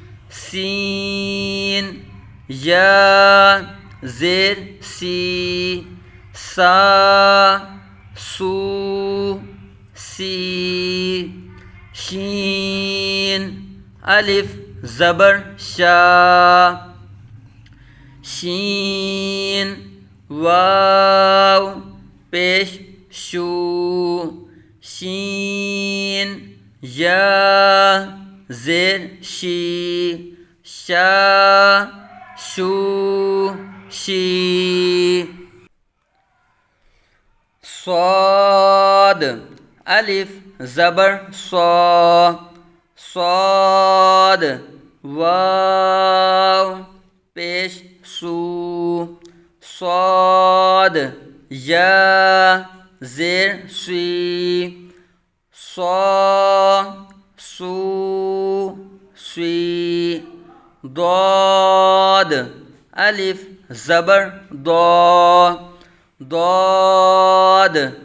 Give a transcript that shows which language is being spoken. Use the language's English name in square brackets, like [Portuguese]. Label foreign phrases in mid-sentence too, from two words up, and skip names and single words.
[Urdu] سین، یا زیر سی، سا، سو، سی، شین الف زبر شا، شین، واو پیش شو، شین، یا زیر شی، شا، شو، شی، صاد الف زبر صا، صاد، واو پیش سو، صاد، یا زیر سی، صا، سو، سی، ضاد الف زبر ضا، ضاد،